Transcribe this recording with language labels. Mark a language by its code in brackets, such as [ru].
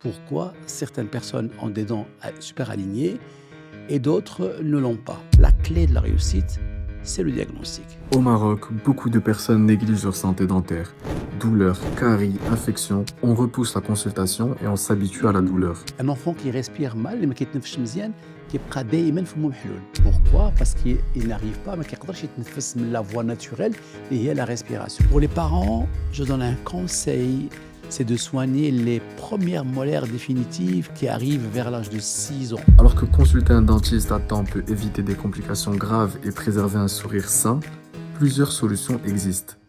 [fr] pourquoi certaines personnes ont des dents super alignées et d'autres ne l'ont pas. La clé de la réussite, c'est le diagnostic. Au Maroc, beaucoup de personnes négligent leur santé dentaire. Douleurs, caries, infections, on repousse la consultation et on s'habitue à la douleur. Un enfant qui respire mal, [ar] اللي ما كيتنفسش مزيان كيبقى دائما فمه محلول. [fr] Pourquoi? Parce qu'il n'arrive pas, [ar] ما كيقدرش يتنفس من [fr] la voie naturelle [ar] اللي هي [fr] la respiration. Pour les parents, je donne un conseil, c'est de soigner les premières molaires définitives qui arrivent vers l'âge de 6 ans. Alors que consulter un dentiste à temps peut éviter des complications graves et préserver un sourire sain, plusieurs solutions existent.